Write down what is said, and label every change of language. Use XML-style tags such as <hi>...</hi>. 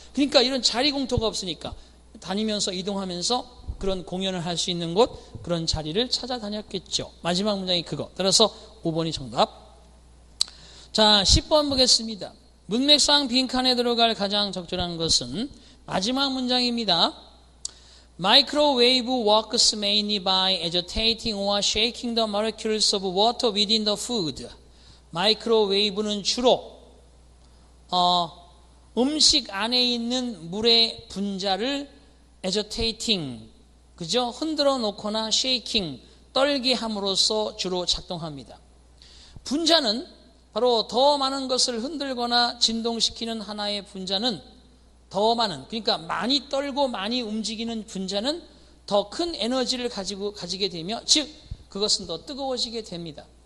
<ko>그러니까 이런 자리 공터가 없으니까 다니면서 이동하면서 그런 공연을 할 수 있는 곳, 그런 자리를 찾아다녔겠죠. 마지막 문장이 그거. 따라서 5번이 정답. 자, 10번 보겠습니다. 문맥상 빈칸에 들어갈 가장 적절한 것은 마지막 문장입니다.</ko> <en>Microwave works mainly by agitating or shaking the molecules of water within the food.</en> <ko>마이크로웨이브는 주로 음식 안에 있는 물의 분자를 agitating, 그죠? 흔들어 놓거나 shaking, 떨게 함으로써 주로 작동합니다. 분자는 바로 더 많은 것을 흔들거나 진동시키는 하나의 분자는 더 많은, 그러니까 많이 떨고 많이 움직이는 분자는 더 큰 에너지를 가지게 되며, 즉 그것은 더 뜨거워지게 됩니다.</ko>